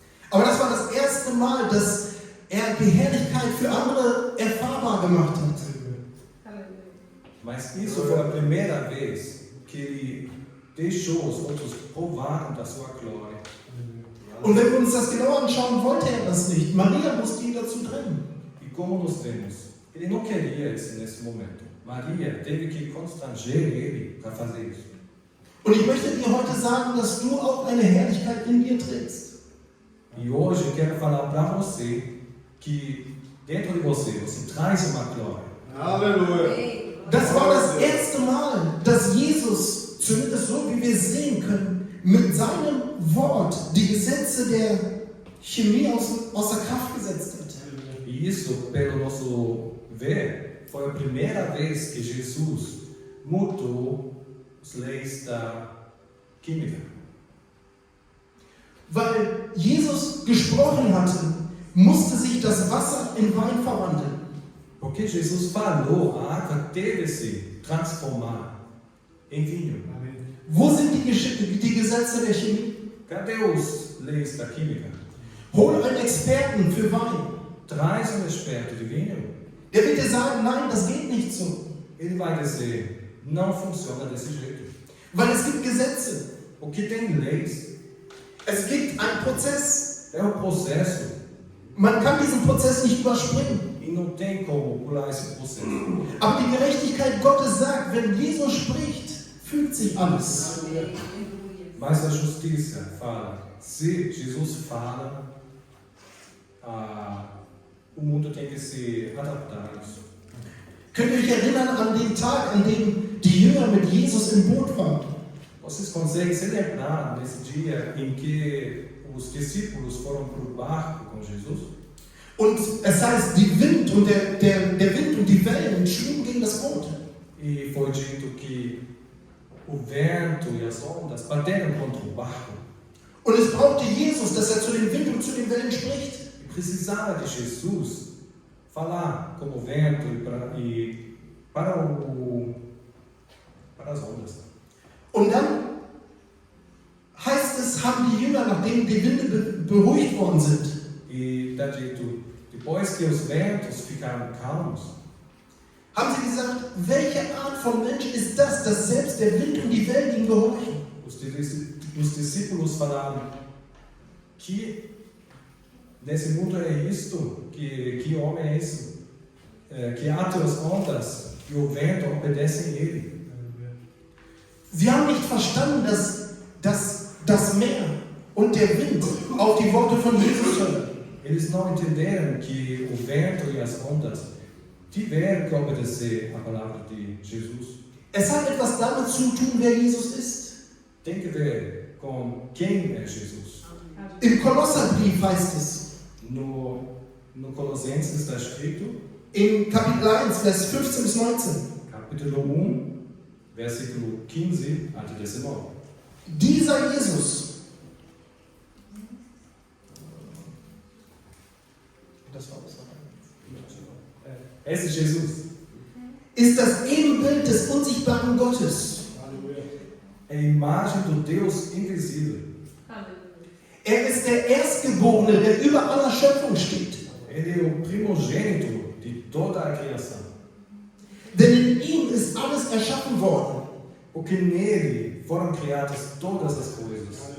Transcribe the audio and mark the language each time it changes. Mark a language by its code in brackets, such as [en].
[de] Aber das war das erste Mal, dass er die Herrlichkeit für andere erfahrbar gemacht hat. [pt] Mas isso foi a primeira vez que ele deixou os outros provarem da sua glória. [de] Und wenn wir uns das genau anschauen, wollte er das nicht. Maria musste ihn dazu trennen. [pt] E como nós vemos, ele não queria isso nesse momento. Maria teve que constranger ele para fazer isso. [de] Und ich möchte dir heute sagen, dass du auch eine Herrlichkeit in dir trägst. [pt] E hoje eu quero falar para você que dentro de você traz uma glória. Aleluia. [de] Das war das erste Mal, dass Jesus, zumindest so wie wir sehen können, mit seinem Wort die Gesetze der Chemie außer Kraft gesetzt hat. [pt] E isso, pelo nosso ver, foi a primeira vez que Jesus mudou as leis da química. [de] Weil Jesus gesprochen hatte, musste sich das Wasser in Wein verwandeln. [pt] Porque Jesus falou, a água teve se transformar em vinho. [de] Wo sind die Gesetze der Chemie? [pt] Cadê as leis da química? [de] Hol einen Experten für Wein. [pt] Traz experto de vinho. [de] Der wird dir sagen, nein, das geht nicht so. [pt] Ele vai dizer, não funciona desse jeito. [de] Weil es gibt Gesetze. [pt] Porque tem leis. [de] Es gibt einen Prozess. [pt] É um processo. [de] Man kann diesen Prozess nicht überspringen. [pt] E não tem como pular esse processo. [de] Aber die Gerechtigkeit Gottes sagt, wenn Jesus spricht, fügt sich alles. [pt] Mas a justiça fala, se Jesus fala, o mundo tem que se adaptar a isso. [de] Könnt ihr euch erinnern an den Tag, an dem die Jünger mit Jesus im Boot waren? [pt] Vocês conseguem se lembrar desse dia em que os discípulos foram para o barco com Jesus? [de] Und es heißt, der Wind und die Wellen schlugen gegen das Boot. [pt] E foi dito que o vento e as ondas bateram contra o barco. [de] Und es brauchte Jesus, dass er zu dem Wind und zu den Wellen spricht. [pt] E precisava de Jesus falar como o vento e para o para as ondas. [de] Und dann heißt es, haben die Jünger, nachdem die Winde beruhigt worden sind, [pt] E está dito, depois que os ventos ficaram calmos, [de] haben sie gesagt, welche Art von Mensch ist das, dass selbst der Wind und die Wellen ihm gehorchen? [pt] os discípulos falaram que nesse mundo é isto, que homem é esse, que ata as ondas e o vento obedecem ele. [de] Sie haben nicht verstanden, dass das Meer und der Wind auf die Worte von Jesus hören. [pt] Eles não entenderam que o vento e as ondas tiveram que obedecer a palavra de Jesus. [de] Es hat etwas damit zu tun, wer Jesus ist. [pt] Tem que ver com quem é Jesus. [de] Im Kolosserbrief heißt es, [pt] No Colossenses está escrito, [de] in Kapitel 1, Vers 15 bis 19, [pt] capítulo 1, versículo 15 até 19. [de] dieser Jesus, das war das. [pt] Esse Jesus [de] Ist das Ebenbild des unsichtbaren Gottes. [pt] é a imagem do Deus invisível. [de] Er ist der Erstgeborene, der über aller Schöpfung steht. [pt] Ele é o primogênito de toda a criação. [de] Denn in ihm ist alles erschaffen worden, [pt] Porque nele foram criadas todas as coisas.